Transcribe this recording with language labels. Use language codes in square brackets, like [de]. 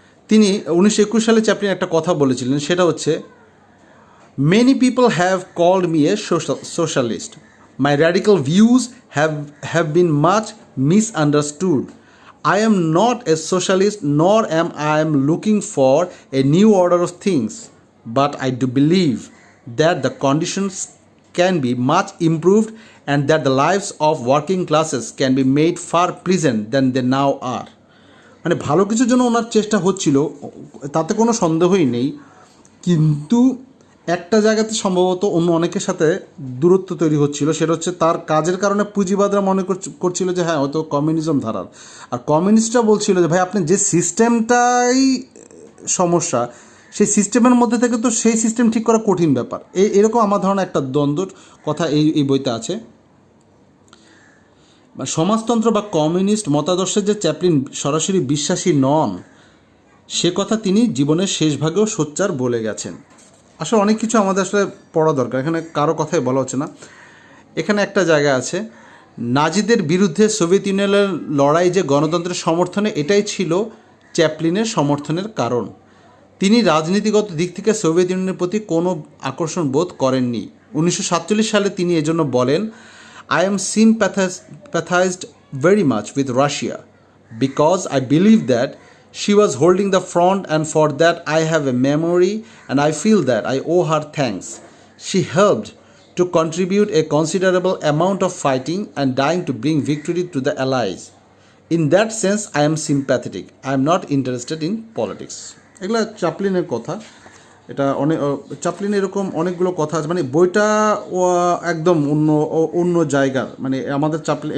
[bn] তিনি 1921 সালে চ্যাপলিন একটা কথা বলেছিলেন, সেটা হচ্ছে [en] Many people have called me a socialist. My radical views have been much misunderstood. I am not a socialist, nor am I looking for a new order of things. But I do believe that the conditions can be much improved and that the lives of working classes can be made far pleasant than they now are. [bn] মানে ভালো কিছুর জন্য ওনার চেষ্টা হচ্ছিল, তাতে কোনো সন্দেহই নেই, কিন্তু একটা জায়গাতে সম্ভবত অন্য অনেকের সাথে দূরত্ব তৈরি হচ্ছিল। সেটা হচ্ছে তার কাজের কারণে পুঁজিবাদরা মনে করছিল যে হ্যাঁ হয়তো কমিউনিজম ধারার, আর কমিউনিস্টরা বলছিল যে ভাই আপনি যে সিস্টেমটাই সমস্যা, সেই সিস্টেমের মধ্যে থেকে তো সেই সিস্টেম ঠিক করা কঠিন ব্যাপার। এরকম আমার ধারণা একটা দ্বন্দ্বর কথা এই বইতে আছে। সমাজতন্ত্র বা কমিউনিস্ট মতাদর্শের যে চ্যাপলিন সরাসরি বিশ্বাসী নন, সে কথা তিনি জীবনের শেষ ভাগেও সোচ্চার বলে গেছেন। আসলে অনেক কিছু আমাদের আসলে পড়া দরকার, এখানে কারো কথাই বলা হচ্ছে না। এখানে একটা জায়গা আছে, নাজিদের বিরুদ্ধে সোভিয়েত ইউনিয়নের লড়াই যে গণতন্ত্রের সমর্থনে, এটাই ছিল চ্যাপলিনের সমর্থনের কারণ। তিনি রাজনীতিগত দিক থেকে সোভিয়েত ইউনিয়নের প্রতি কোনো আকর্ষণ বোধ করেননি। 1947 সালে তিনি এজন্য বলেন, [en] I am sympathized very much with Russia because I believe that she was holding the front, and for that I have a memory and I feel that I owe her thanks. She helped to contribute a considerable amount of fighting and dying to bring victory to the Allies. In that sense I am sympathetic. I am not interested in politics. [bn] এগুলা চ্যাপলিনের কথা। এটা Chaplin এরকম অনেকগুলো কথা আছে, মানে বইটা একদম অন্য জায়গার, মানে আমাদের চ্যাপলিন।